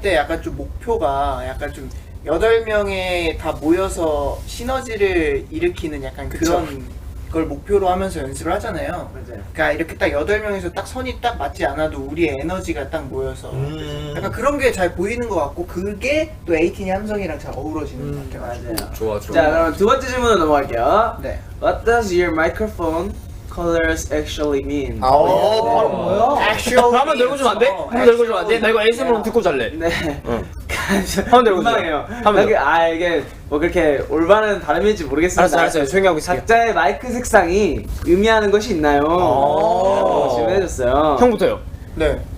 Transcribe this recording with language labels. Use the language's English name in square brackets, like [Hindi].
[Korean] 때 약간 좀 목표가 약간 좀 8명이 다 모여서 시너지를 일으키는 약간 그런 걸 목표로 하면서 연습을 하잖아요. 맞아요. 그러니까 이렇게 딱 8명에서 딱 선이 딱 맞지 않아도 우리의 에너지가 딱 모여서 약간 그런 게 잘 보이는 것 같고 그게 또 에이틴이 함성이랑 잘 어우러지는 것 같아요. 맞아요. 좋아. 자 그럼 두 번째 질문으로 넘어갈게요. 네. [English] What does your microphone colors actually mean? [Korean] 바로 뭐야? 한번 읽어주면 안 돼? 한번 읽어주면 안 돼? 나 이거 ASMR로 듣고 잘래. 네. 한번 읽어주세요. 민망해요. 한번 이게 뭐 그렇게 올바른 발음인지 모르겠습니다. 알았어요. 조용히 하고 있을게요. 각자의 마이크 색상이 의미하는 것이 있나요? 질문해줬어요. 형부터요. 네.